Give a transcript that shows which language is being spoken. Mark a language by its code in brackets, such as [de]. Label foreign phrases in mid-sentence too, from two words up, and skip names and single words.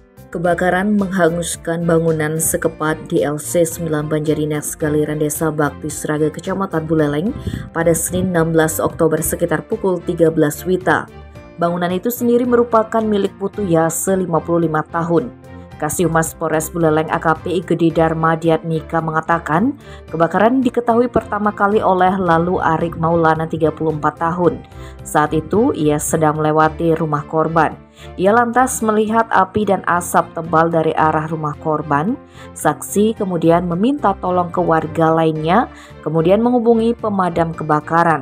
[id] Kebakaran menghanguskan bangunan sekepat di LC 9 Banjarines Galiran Desa Bakti Sraga Kecamatan Buleleng pada Senin 16 Oktober sekitar pukul 13 WITA. Bangunan itu sendiri merupakan milik Putu Yase 55 tahun. Kasihumas Polres Buleleng AKP Igede Dharma Diatmika mengatakan kebakaran diketahui pertama kali oleh Lalu Arik Maulana 34 tahun. Saat itu ia sedang melewati rumah korban. Ia lantas melihat api dan asap tebal dari arah rumah korban. Saksi kemudian meminta tolong ke warga lainnya, kemudian menghubungi pemadam kebakaran.